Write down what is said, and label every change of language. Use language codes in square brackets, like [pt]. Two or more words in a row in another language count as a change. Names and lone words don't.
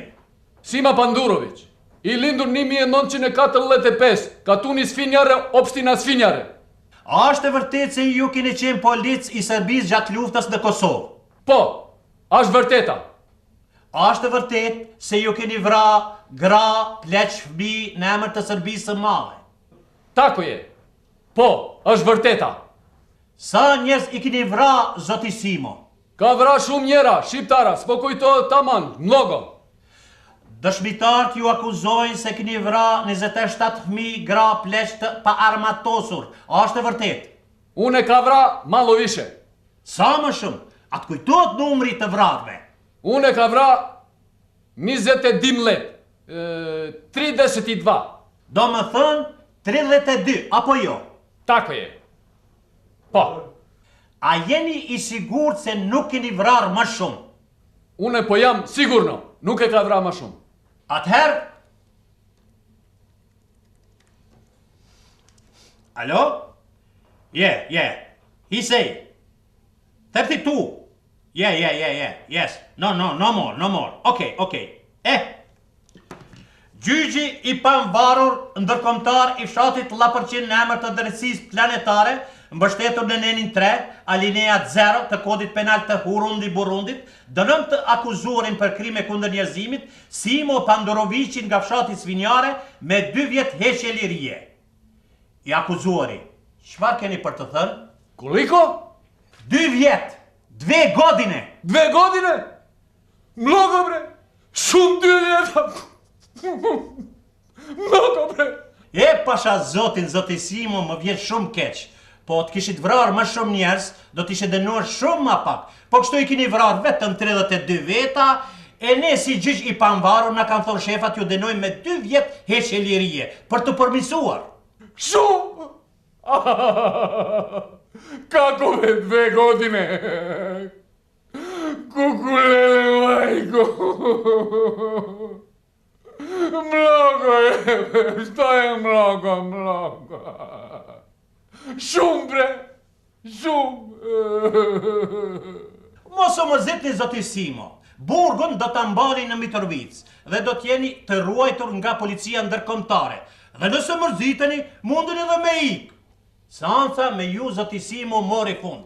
[sq] Simo Pandurović, i lindur 1945, katuni Svinjare, opshtina Svinjare. Ashtë e vërtet se ju keni qenë polic i Serbisë gjatë luftës në Kosovë? Po, ashtë vërteta. Ashtë e vërtet se ju keni vra, gra, pleq, fëmijë në emër të Serbisë së Madhe? [sr] Tako je. [sq] Po, është vërteta. Sa njerëz i keni vra, zoti Simo? Ka vra shumë njera, shqiptara, s'po kujtohet taman, mnogo. Dëshmitarët ju akuzojnë se keni vra 27 fëmijë, gra, pleq të pa armatosur. Ashtë e vërtet? Unë e ka vra mallovishe. Sa më shumë? Atë kujtohet numri të vrarve? Unë e ka vra 22 let, 32. Do më thënë 32, apo jo? [sr] Tako je. [sq] Po. A jeni i sigurt se nuk keni vrarë më shumë? Unë po jam sigurno, nuk e ka vra më shumë. Atëherë? Alo? [en] Yeah. He say. 32. Yeah. Yes. No more. Okay. [sq] Gjyqi i pavarur ndërkombëtar i fshatit Llapërçin në emër të drejtësisë planetare, mbështetur në nenin 3, alinea 0 të kodit penal të Burundit, dënon të akuzuarin për krime kundër njerëzimit, Simo Pandurovićin nga fshati Svinjare me 2 vjet heqje lirie. I akuzuari, çfarë keni për të thënë? Koliko? 2 vjet, 2 godine. [sr] 2 godine? Mnogo bre, [sq] shumë 2 vjeta. [sr] Mnogo bre. [sq] E pasha zoti Simo më vjen shumë keq. Po të kishit vrarë më shumë njerëz, do t'ishe dënuar shumë më pak. Po kështu i keni vrarë vetëm 32 veta, e ne si gjyq i pavarur na kanë thonë shefat ju dënojmë me 2 vjet heqje lirie për të përmirësuar. Shumë! [sr] Kako me 2 godine? Kukulele majko! Mnogo je, što je mnogo? [sq] Shumë bre, shumë! Mos o më zitni zoti Simo, burgun do të mbani në Mitrovic dhe do t'jeni të ruajtur nga policia ndërkombëtare. Dhe nëse mërziteni, mundeni edhe me ik. Seanca me ju zoti Simo mori fund.